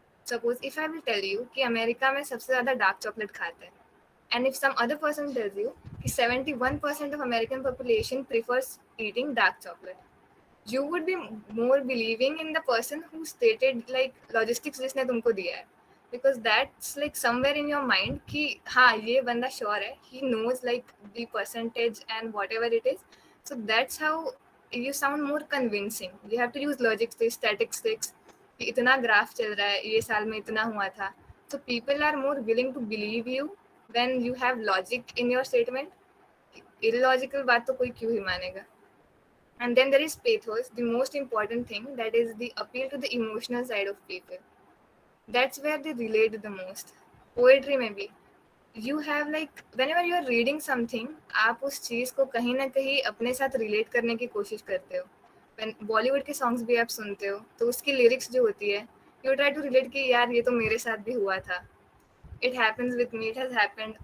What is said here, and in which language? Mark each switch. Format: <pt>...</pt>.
<en>Suppose if I will tell you</en> <hi>कि America में सबसे ज़्यादा डार्क चॉकलेट खाते हैं,</hi> <en>and if some other person tells you कि 71% of American population prefers eating dark chocolate, you would be more believing in the person who stated like logistics</en> <hi>जिसने तुमको दिया है,</hi> <en>because that's like somewhere in your mind</en> <hi>कि हाँ ये बंदा sure है,</hi> <en>he knows like the percentage and whatever it is. So that's how you sound more convincing. You have to use logistics, statistics.</en> <hi>कि इतना ग्राफ चल रहा है, ये साल में इतना हुआ था.</hi> <en>So people are more willing to believe you when you have logic in your statement.</en> <hi>Illogical बात तो कोई क्यों ही मानेगा.</hi> <en>And then there is pathos, the most important thing, that is the appeal to the emotional side of people. That's where they relate the most.</en> <hi>Poetry में भी</hi> <en>you have like whenever you are reading something,</en> <hi>आप उस चीज़ को कहीं ना कहीं अपने साथ रिलेट करने की कोशिश करते हो. बॉलीवुड के सॉन्ग्स भी आप सुनते हो, तो उसकी लिरिक्स जो होती है,</hi> <en>you try to relate</en> <hi>कि यार ये तो मेरे साथ भी हुआ था,</hi> <en>It happens with me, it has happened.</en>